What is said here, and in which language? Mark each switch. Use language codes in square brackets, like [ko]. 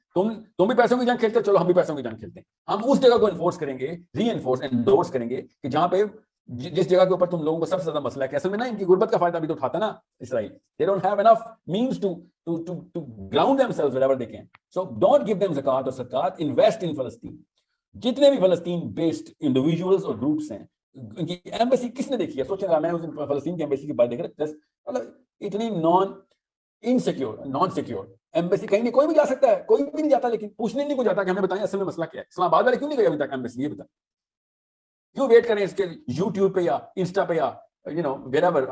[ur] تم بھی پیسوں کی جنگ کھیلتے ہو, چلو ہم بھی پیسوں کی جنگ کھیلتے ہیں. ہم اس جگہ کو انفورس کریں گے, ری انفورس انڈورس کریں گے کہ جہاں پہ جس جگہ کے اوپر تم لوگوں کو سب سے زیادہ مسئلہ ہے کہ اصل میں نا ان کی غربت کا فائدہ بھی تو اٹھاتا نا اسرائیل. [en] They don't have enough means to ground themselves wherever they can. So don't give them zakat or zakat, invest in Palestine. [ur] جتنے بھی فلسطین بیسڈ انڈیویجولز اور گروپس ہیں, ان کی ایمبیسی کس نے دیکھی ہے؟ سوچیں گا, میں اس فلسطین کی ایمبیسی کی بات دیکھ رہا, مطلب اتنی نان سیکیور ایمبیسی کہیں نہیں, کوئی بھی جا سکتا ہے, کوئی بھی نہیں جاتا, لیکن پوچھنے نہیں کو جاتا کہ ہمیں بتائیں اصل میں مسئلہ کیا ہے. اسلام آباد والے کیوں نہیں گئے ابھی تک ایمبیسی, یہ بتائیں کیوں ویٹ کریں اس کے یوٹیوب پہ یا انسٹا پہ یا wherever.